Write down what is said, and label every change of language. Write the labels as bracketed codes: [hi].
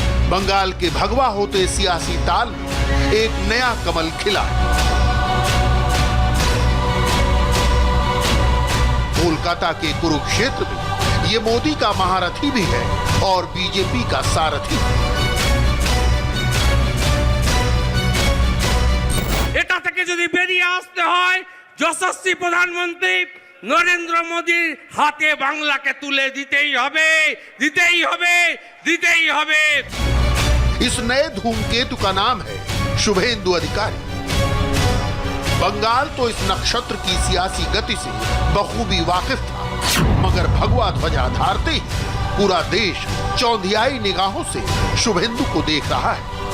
[hi] बंगाल के भगवा होते सियासी ताल में एक नया कमल खिला है। कोलकाता के कुरुक्षेत्र में ये मोदी का महारथी भी है और बीजेपी का सारथी। [bn] এটা থেকে যদি বেরিয়ে আসতে হয় যশস্বী প্রধানমন্ত্রী নরেন্দ্র মোদীর হাতে বাংলাকে তুলে দিতেই হবে, দিতেই হবে, দিতেই হবে। [hi] इस नए धूमकेतु का नाम है शुभेंदु अधिकारी। बंगाल तो इस नक्षत्र की सियासी गति से बखूबी वाकिफ था, मगर भगवा ध्वजा धारते ही पूरा देश चौंधियाई निगाहों से शुभेंदु को देख रहा है।